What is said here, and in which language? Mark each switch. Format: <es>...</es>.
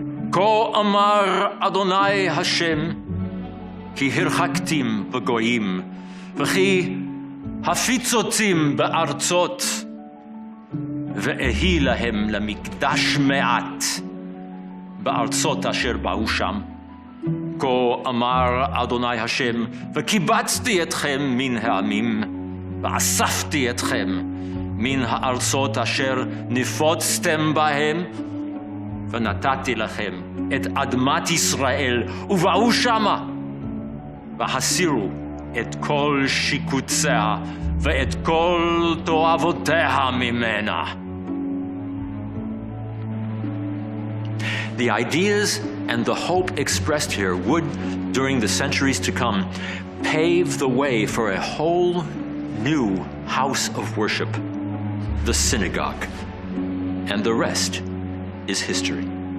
<he>Ko amar Adonai Hashem, ki hirchaktim b'goyim, v'chi hafitzotim be'artzot, ve'ehi lahem lamikdash me'at, בארצות אשר באו שם. כה אמר אדוני השם, וקיבצתי אתכם מן העמים, ואספתי אתכם מן הארצות אשר נפוצתם בהם, ונתתי לכם את אדמת ישראל, ובאו שמה, והסירו את כל שיקוציה, ואת כל תועבותיה ממנה.</he> <en>The ideas and the hope expressed here would, during the centuries to come, pave the way for a whole new house of worship, the synagogue. And the rest is history.</en>